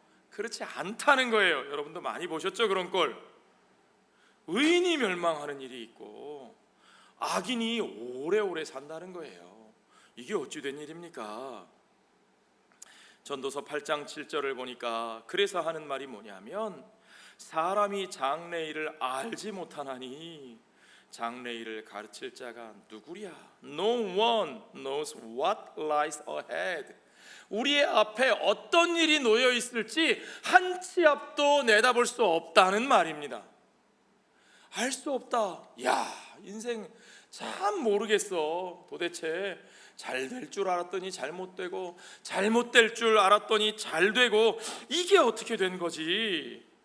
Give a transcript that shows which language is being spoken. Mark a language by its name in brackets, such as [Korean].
[Korean] 그렇지 않다는 거예요. 여러분도 많이 보셨죠, 그런 꼴. 의인이 멸망하는 일이 있고 악인이 오래오래 산다는 거예요. 이게 어찌 된 일입니까? 전도서 8장 7절을 보니까 그래서 하는 말이 뭐냐면, 사람이 장래일을 알지 못하나니 장래일을 가르칠 자가 누구랴? [English] No one knows what lies ahead. [Korean] 우리의 앞에 어떤 일이 놓여 있을지 한 치 앞도 내다볼 수 없다는 말입니다. 알 수 없다. 야, 인생 참 모르겠어. 도대체 잘 될 줄 알았더니 잘못되고 잘못될 줄 알았더니 잘되고, 이게 어떻게 된 거지?